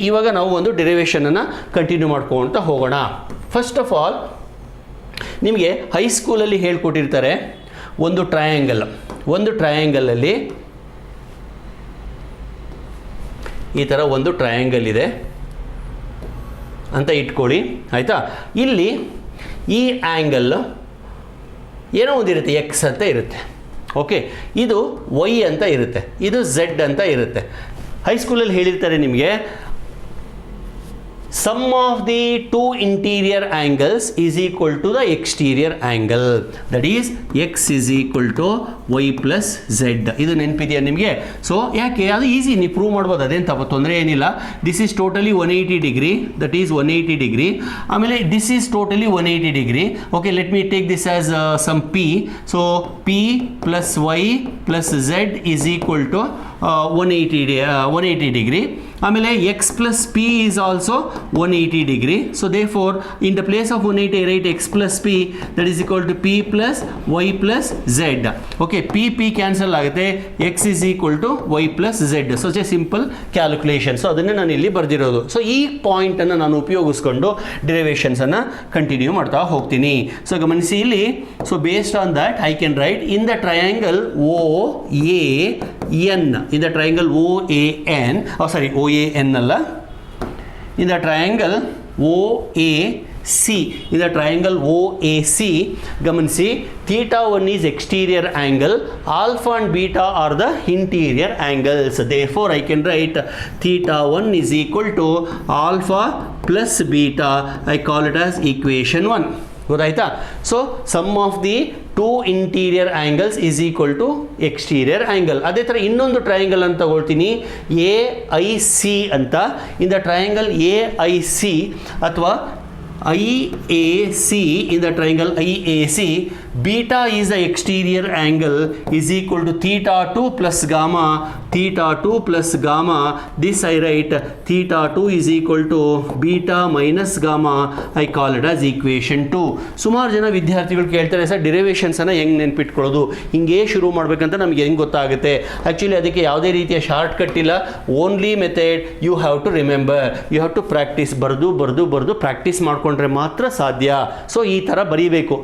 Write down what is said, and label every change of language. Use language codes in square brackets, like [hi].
[kn] ಇವಾಗ ನಾವು ಒಂದು ಡೆರಿವೇಷನನ್ನು ಕಂಟಿನ್ಯೂ ಮಾಡ್ಕೊಳ್ತಾ ಹೋಗೋಣ. ಫಸ್ಟ್ ಆಫ್ ಆಲ್ ನಿಮಗೆ ಹೈಸ್ಕೂಲಲ್ಲಿ ಹೇಳ್ಕೊಟ್ಟಿರ್ತಾರೆ ಒಂದು ಟ್ರಯಾಂಗಲಲ್ಲಿ ಈ ಥರ ಒಂದು ಟ್ರಯಾಂಗಲ್ ಇದೆ ಅಂತ ಇಟ್ಕೊಳ್ಳಿ, ಆಯಿತಾ. ಇಲ್ಲಿ ಈ ಆ್ಯಂಗಲ್ ಏನೋ ಒಂದಿರುತ್ತೆ, ಎಕ್ಸ್ ಅಂತ ಇರುತ್ತೆ, ಓಕೆ. ಇದು ವೈ ಅಂತ ಇರುತ್ತೆ, ಇದು ಝೆಡ್ ಅಂತ ಇರುತ್ತೆ. ಹೈಸ್ಕೂಲಲ್ಲಿ ಹೇಳಿರ್ತಾರೆ ನಿಮಗೆ, [en] sum of the two interior angles is equal to the exterior angle, that is x is equal to y plus z. [kn] ಇದು ನೆನಪಿದೆಯಾ ನಿಮಗೆ? ಸೊ ಯಾಕೆ ಅದು ಈಸಿ, ನೀವು ಪ್ರೂವ್ ಮಾಡ್ಬೋದು, ಅದೇನು ತಪ್ಪ ತೊಂದರೆ ಏನಿಲ್ಲ. [en] This is totally 180 degree, that is 180 degree. ಆಮೇಲೆ this is totally 180 degree. Okay, let me take this as some P. So P plus Y plus Z is equal to 180 degree. ಆಮೇಲೆ X plus P is also 180 degree. So therefore in the place of 180 right X plus P, that is equal to P plus Y plus Z. Okay, [kn] P cancel ಆಗುತ್ತೆ, [en] X is equal to Y plus Z. [kn] So A simple calculation. So ಅದನ್ನೇ ನಾನು ಇಲ್ಲಿ ಬರೆದಿರೋದು. So ಈ ಪಾಯಿಂಟನ್ನು ನಾನು ಉಪಯೋಗಿಸ್ಕೊಂಡು ಡೆರಿವೇಷನ್ಸನ್ನು continue ಮಾಡ್ತಾ ಹೋಗ್ತೀನಿ. So ಗಮನಿಸಿ ಇಲ್ಲಿ, [en] so based on that I can write in the triangle O A N, in the triangle OAN, OAN ಅಲ್ಲ, in the triangle OAC, in the triangle OAC, [kn] ಗಮನಿಸಿ, [en] θ1 is exterior angle, alpha and beta are the interior angles. Therefore I can write θ1 is equal to alpha plus beta. I call it as equation 1. [kn] ಗೊತ್ತಾಯ್ತಾ? [en] So sum of the two interior angles is equal to exterior angle. [kn] ಅದೇ ಥರ ಇನ್ನೊಂದು triangle ಅಂತ ತಗೊಳ್ತೀನಿ, A I C ಅಂತ. [en] In the triangle A I C ಅಥವಾ IAC, in the triangle IAC, beta is the exterior angle is equal to θ2 plus gamma, θ2 plus gamma. This I write θ2 is equal to beta minus gamma. I call it as equation 2. [kn] ಸುಮಾರು ಜನ ವಿದ್ಯಾರ್ಥಿಗಳು ಕೇಳ್ತಾರೆ, sir ಡೆರಿವೇಷನ್ಸನ್ನು ಹೆಂಗೆ ನೆನ್ಪಿಟ್ಕೊಳ್ಳೋದು, ಹಿಂಗೆ ಶುರು ಮಾಡಬೇಕಂತ ನಮಗೆ ಹೆಂಗೆ ಗೊತ್ತಾಗುತ್ತೆ? ಆ್ಯಕ್ಚುಲಿ ಅದಕ್ಕೆ ಯಾವುದೇ ರೀತಿಯ ಶಾರ್ಟ್ ಕಟ್ ಇಲ್ಲ, [en] Only method you have to remember, you have to practise. [kn] ಬರೆದು ಪ್ರಾಕ್ಟೀಸ್ ಮಾಡ್ಕೊಂಡ್ರೆ ಮಾತ್ರ ಸಾಧ್ಯ. ಸೊ ಈ ಥರ ಬರೀಬೇಕು.